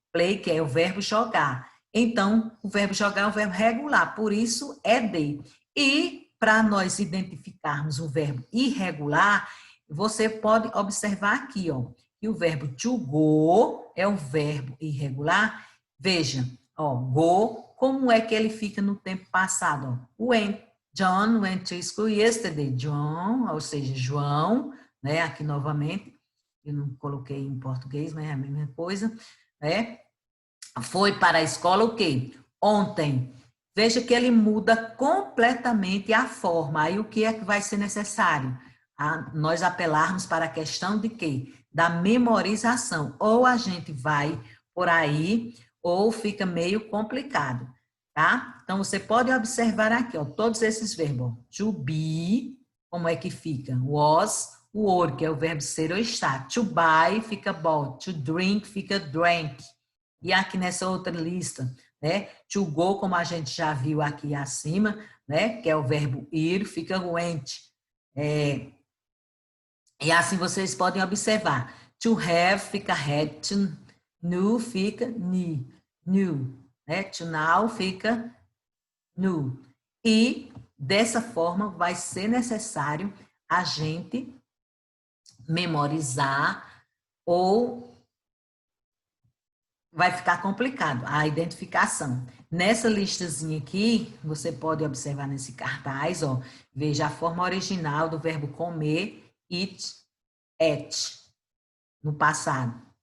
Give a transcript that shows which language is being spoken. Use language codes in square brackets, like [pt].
[pt] Play, que é o verbo jogar. Então, o verbo jogar é um verbo regular, por isso é de. E para nós identificarmos o verbo irregular, você pode observar aqui, ó, que o verbo to go é um verbo irregular. Veja, ó, go, como é que ele fica no tempo passado? Ó? [en] John went to school yesterday. [pt] John, ou seja, João, né? Aqui novamente, eu não coloquei em português, mas é a mesma coisa, né? Foi para a escola o quê? Ontem. Veja que ele muda completamente a forma. Aí o que é que vai ser necessário? Nós apelarmos para a questão de quê? Da memorização. Ou a gente vai por aí, ou fica meio complicado, tá? Então, você pode observar aqui, ó, todos esses verbos. To be, como é que fica? Was, o or, que é o verbo ser ou estar. To buy, fica bought. To drink, fica drank. E aqui nessa outra lista, né? To go, como a gente já viu aqui acima, né? Que é o verbo ir, fica went. E assim vocês podem observar. To have fica had, to knew fica knew, né? To now fica knew. E dessa forma vai ser necessário a gente memorizar ou vai ficar complicado a identificação. Nessa listazinha aqui, você pode observar nesse cartaz, ó, veja a forma original do verbo comer, eat, ate, no passado.